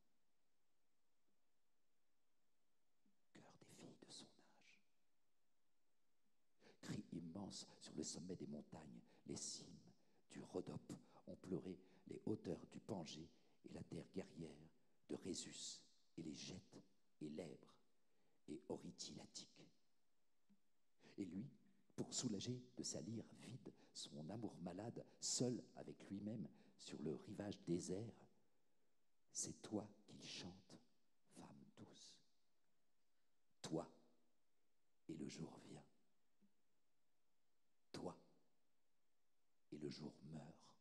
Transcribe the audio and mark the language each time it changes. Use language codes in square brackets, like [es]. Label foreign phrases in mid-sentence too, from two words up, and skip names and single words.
[fr] Cœur des filles de son âge. Cri immense sur le sommet des montagnes, les cimes du Rhodope ont pleuré les hauteurs du Pangée et la terre guerrière de Rhésus et les Gètes et l'Èbre et Orythylatique. Et lui, pour soulager de sa lyre vide son amour malade, seul avec lui-même sur le rivage désert, c'est toi qu'il chante, femme douce. Toi, et le jour vient. Toi, et le jour meurt.